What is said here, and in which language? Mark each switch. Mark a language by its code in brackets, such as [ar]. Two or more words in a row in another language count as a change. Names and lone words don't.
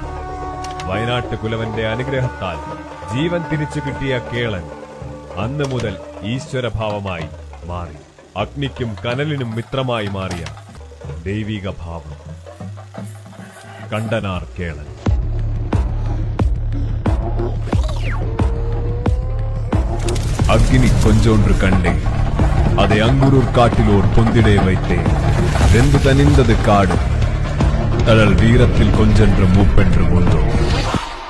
[ml] വയനാട്ട് കുലവന്റെ അനുഗ്രഹത്താൽ ജീവൻ തിരിച്ചു കിട്ടിയ കേളൻ അന്നു മുതൽ ഈശ്വരഭാവമായി മാറി. അഗ്നിക്കും കനലിനും മിത്രമായി മാറിയ ദൈവിക ഭാവം കണ്ടനാർ കേളൻ. [ta] அக்னி கொஞ்சொன்று கண்டேன், அதை அங்குரூர் காட்டிலோர் பொந்திடே வைத்தேன். வெந்து தனிந்தது காடு, தழல் வீரத்தில் கொஞ்சென்று மூப்பென்று உண்டோ.